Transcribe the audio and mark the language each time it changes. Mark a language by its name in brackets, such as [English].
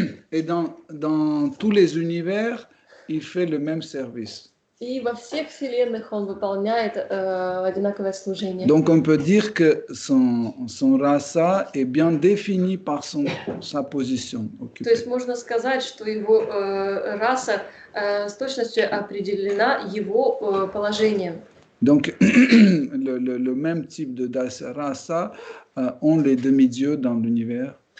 [French] Et dans tous les univers, il fait le même service. [Russian] И во всех вселенных он выполняет одинаковое служение. [French] Donc on peut dire que son rasa est bien défini par sa position occupée. [Russian] То есть можно сказать, что его раса с точностью определена его положением. [French] Donc le même type de dasa rasa ont les demi-dieux dans l'univers.